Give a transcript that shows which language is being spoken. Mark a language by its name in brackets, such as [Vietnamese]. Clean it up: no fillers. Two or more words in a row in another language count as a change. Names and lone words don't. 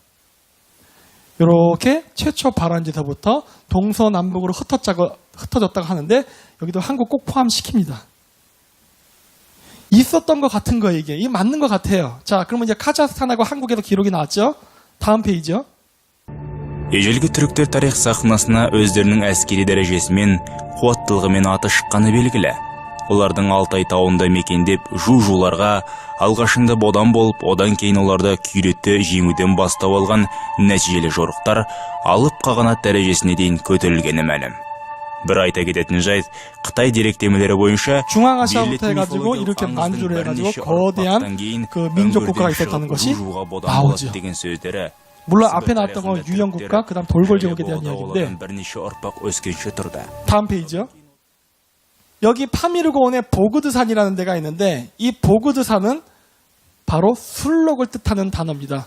[Korean] 이렇게 최초 발원지서부터 동서남북으로 흩어졌다고 하는데 여기도 한국 꼭 포함시킵니다. 있었던 것 같은 거예요, 이게. 이게 맞는 것 같아요. 자, 그러면 이제 카자흐스탄하고 한국에서 기록이 나왔죠? 다음 페이지요. [Kazakh] Ежелгі түріктер тарих сахнасына өздерінің әскери дәрежесімен, қуаттылығымен аты шыққаны белгілі. Олардың Алтай тауында мекендеп, жу-жуларға алғашында бодан болып, одан кейін оларды күйретті жеңуден бастап алған нәтижелі жорықтар алып қағанат дәрежесіне дейін көтерілгені мәлім. Bir ayta кететін жайт, Қытай деректемелері бойынша [Korean] 중앙아시아부터 해가지고 이렇게 만주를 해가지고 거대한 그 민족 국가가 있었다는 것이 나오죠. 물론 앞에 나왔던 건 유형국가, 그 다음 돌궐제국에 대한 이야기인데 다음 페이지요. 여기 파미르고원의 보그드산이라는 데가 있는데 이 보그드산은 바로 술록을 뜻하는 단어입니다.